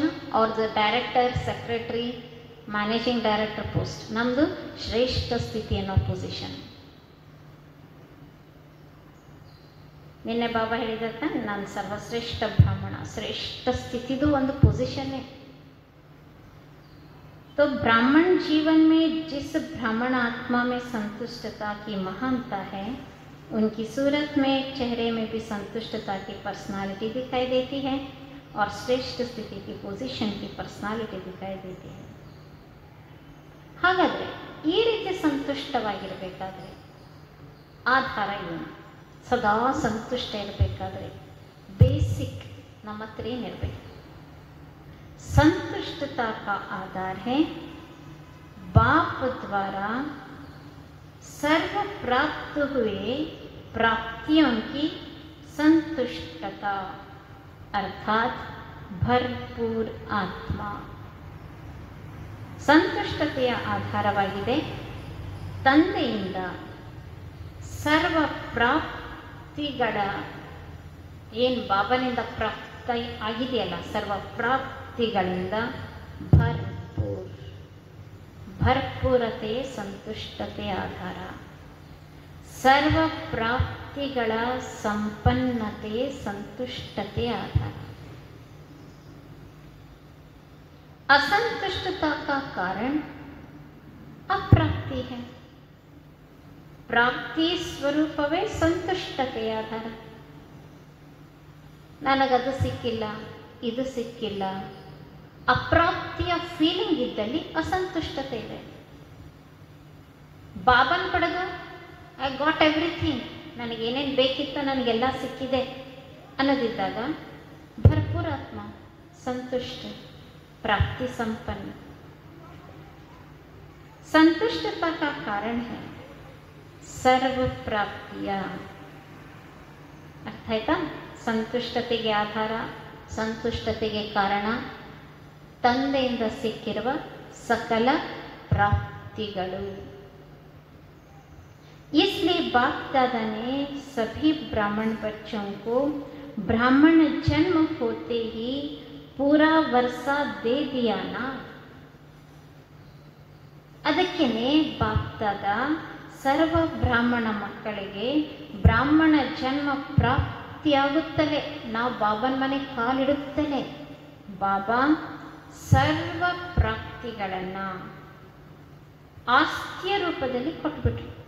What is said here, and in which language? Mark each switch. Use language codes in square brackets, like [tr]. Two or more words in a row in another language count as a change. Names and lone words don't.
[en] ಅವ್ರದ್ದು director, secretary, managing director post. [kn] ನಮ್ಮದು ಶ್ರೇಷ್ಠ ಸ್ಥಿತಿ ಅನ್ನೋ ಪೊಸಿಷನ್. ನಿನ್ನೆ ಬಾಬಾ ಹೇಳಿದಂತ ನಾನು ಸರ್ವಶ್ರೇಷ್ಠ ಬ್ರಾಹ್ಮಣ, ಶ್ರೇಷ್ಠ ಸ್ಥಿತಿದು ಒಂದು ಪೊಸಿಷನ್ನೇ. [hi] तो ब्राह्मण जीवन में जिस ब्राह्मण आत्मा में संतुष्टता की महानता है, उनकी सूरत में, चेहरे में भी संतुष्टता की पर्सनालिटी दिखाई देती है और श्रेष्ठ स्थिति की पोजीशन की पर्सनालिटी दिखाई देती है. [kn] ಹಾಗಾದರೆ ಈ ರೀತಿ ಸಂತುಷ್ಟವಾಗಿರಬೇಕಾದ್ರೆ ಆಧಾರ ಏನು? ಸದಾ ಸಂತುಷ್ಟ ಇರಬೇಕಾದ್ರೆ ಬೇಸಿಕ್ ನಮ್ಮ ಹತ್ರ ಏನಿರಬೇಕು? [hi] संतुष्टता का आधार है बाप द्वारा सर्व प्राप्त हुए प्राप्तियों की संतुष्टता अर्थात भरपूर आत्मा. [kn] ಸಂತುಷ್ಟತೆಯ ಆಧಾರವಾಗಿದೆ ತಂದೆಯಿಂದ ಸರ್ವ ಪ್ರಾಪ್ತಿಗಳ ಏನು ಬಾಬನಿಂದ ಪ್ರಾಪ್ತಿ ಆಗಿದೆಯಲ್ಲ, ಸರ್ವ ಪ್ರಾಪ್ತಿಗಳಿಂದ ಭರ್ಪೂರತೆ ಸಂತುಷ್ಟತೆ ಆಧಾರ. ಸರ್ವ ಪ್ರಾಪ್ತಿಗಳ ಸಂಪನ್ನತೆ ಸಂತುಷ್ಟತೆ ಆಧಾರ. [hi] असंतुष्टता का कारण अप्राप्ति है. [kn] ಪ್ರಾಪ್ತಿ ಸ್ವರೂಪವೇ ಸಂತುಷ್ಟತೆಯ ಆಧಾರ. ನನಗದು ಸಿಕ್ಕಿಲ್ಲ, ಇದು ಸಿಕ್ಕಿಲ್ಲ, ಅಪ್ರಾಪ್ತಿಯ ಫೀಲಿಂಗ್ ಇದ್ದಲ್ಲಿ ಅಸಂತುಷ್ಟತೆ ಇದೆ. ಬಾಬನ್ ಪಡೆದು [en] I got everything, [kn] ನನಗೇನೇನು ಬೇಕಿತ್ತು ನನಗೆಲ್ಲ ಸಿಕ್ಕಿದೆ ಅನ್ನೋದಿದ್ದಾಗ ಭರ್ಪೂರ ಆತ್ಮ, ಸಂತುಷ್ಟ, [hi] प्राप्ति संपन्न. संतुष्टता का कारण है सर्व प्राप्तियां. [kn] अर्थ आಯ್ತಾ? ಸಂತುಷ್ಟತೆಗೆ ಆಧಾರ, ಸಂತುಷ್ಟತೆಗೆ ಕಾರಣ ತಂದೆಯಿಂದ ಸಿಕ್ಕಿರುವ ಸಕಲ ಪ್ರಾಪ್ತಿಗಳು. [hi] इसलिए बाप दादा ने सभी ब्राह्मण बच्चों को ब्राह्मण जन्म होते ही पूरा वर्ष दे दिया ना. [kn] ಅದಕ್ಕೇನೆ ಬಾಪ್ದಾದ ಸರ್ವ ಬ್ರಾಹ್ಮಣ ಮಕ್ಕಳಿಗೆ ಬ್ರಾಹ್ಮಣ ಜನ್ಮ ಪ್ರಾಪ್ತಿಯಾಗುತ್ತಲೇ, ನಾವು ಬಾಬನ ಮನೆ ಕಾಲಿಡುತ್ತಲೇ ಬಾಬಾ ಸರ್ವ ಪ್ರಾಪ್ತಿಗಳನ್ನು ಆಸ್ತಿಯ ರೂಪದಲ್ಲಿ ಕೊಟ್ಬಿಟ್ರು.